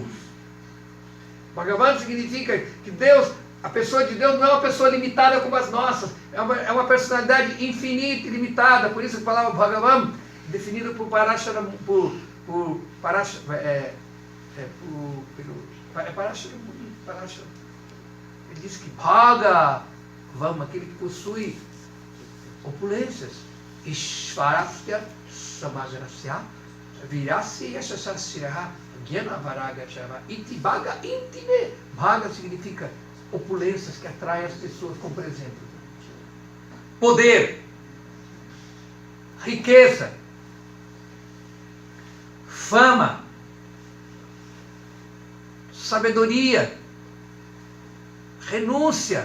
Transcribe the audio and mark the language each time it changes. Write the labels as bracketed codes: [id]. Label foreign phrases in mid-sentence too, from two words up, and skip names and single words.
[pt] Bhagavan significa que Deus, a pessoa de Deus não é uma pessoa limitada como as nossas, é uma personalidade infinita e limitada. Por isso a palavra Bhagavan, definida por Parashara, ele diz que Bhagavan, aquele que possui opulências, [sa] ऐश्वर्यस्य समग्रस्य वीर्यस्य यशसः ज्ञानवैराग्ययोश्चैव भग इतीङ्गना. [pt] Bhaga significa opulências que atraem as pessoas com presente. Poder, riqueza, fama, sabedoria, renúncia.